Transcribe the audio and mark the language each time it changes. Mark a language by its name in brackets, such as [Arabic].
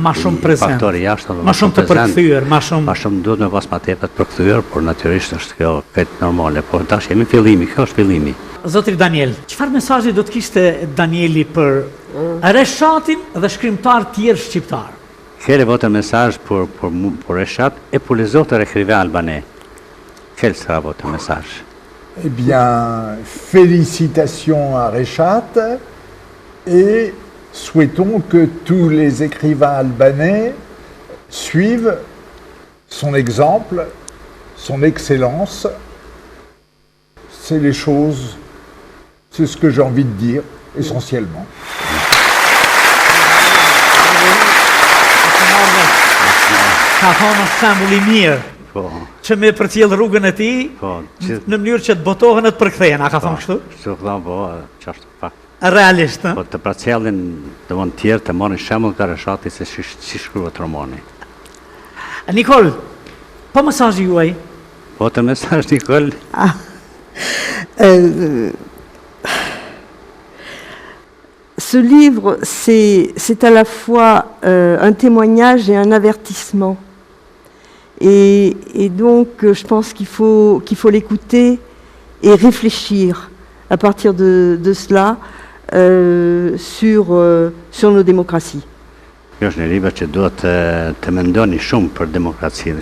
[Albanian] Ma shumë prezent. Faktor i jashtëm. Ma shumë të përkthyer, ma shumë duhet me pas ma tepër të përkthyer, por natyrisht është kjo këtë normale, por tash jemi fillimi, kjo është fillimi. Zotri Daniel, çfarë mesazhi do të kishte Danieli për Reshatin dhe shkrimtar tjerë shqiptar? [French] Quel est votre message pour Reshat et pour les autres écrivains albanais? Quel sera votre message? Eh bien, félicitations à Reshat et souhaitons que tous les écrivains albanais suivent son exemple, son excellence. C'est les choses, c'est ce que j'ai envie de dire essentiellement. [Albanian] Ka thonë shembull i mirë, që me përcjell rrugën e tij në mënyrë që të botohen e të përkthehen, a ka thonë kështu? Kështu thonë, po, ç'është fakt. Realisht, ëh? Po të përcjellin domon tjerë të marrin shembull nga Reshati se si shkruhet romani. Nikol, po mesazhi juaj? Po të mesazh Nikol. [French] Ce livre, c'est à la fois un témoignage et un avertissement. Et donc, je pense qu'il faut l'écouter et réfléchir à partir de cela sur nos démocraties. [Albanian] Kjo është një libër që duhet të mendoni shumë për demokracinë.